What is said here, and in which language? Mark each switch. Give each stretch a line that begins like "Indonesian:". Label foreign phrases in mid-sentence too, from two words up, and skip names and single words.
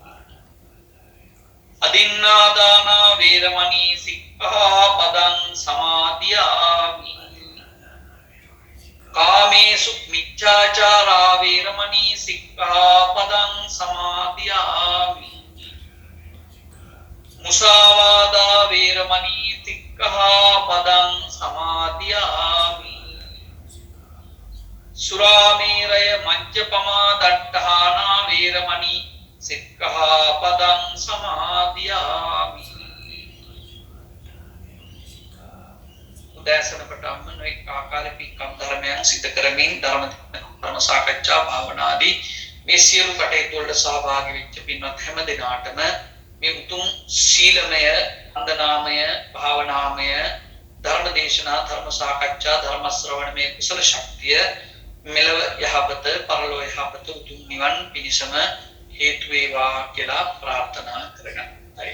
Pali: අදින්නාදානා වේරමණී සික්ඛාපදං සමාදියාමි කාමේසු මිච්ඡාචාරා වේරමණී සික්ඛාපදං සමාදියාමි මුසාවාදා වේරමණී සික්ඛාපදං සමාදියාමි සුරාමේරය මජ්ජපමා දට්ඨානා වේරමණී සික්ඛාපදං සමාදියාමි
Sinhala: උදෑසන පටන්ම නොඑක ආකාරයේ පින්කම් ධර්මයන් සිදු කරමින් ධර්ම සාකච්ඡා භාවනාදී මේ සියලු කටයුතු වලට සහභාගී වෙච්ච පින්වත් හැම දිනාටම මේ උතුම් ශීලමය වන්දනාමය භාවනාමය ධර්ම දේශනා ධර්ම සාකච්ඡා ධර්ම ශ්‍රවණමය කුසල ශක්තිය මෙලව යහපත පරලොව යහපත උතුම් නිවන් පිණිසම හේතු වේවා කියලා ප්‍රාර්ථනා කරගන්නයි.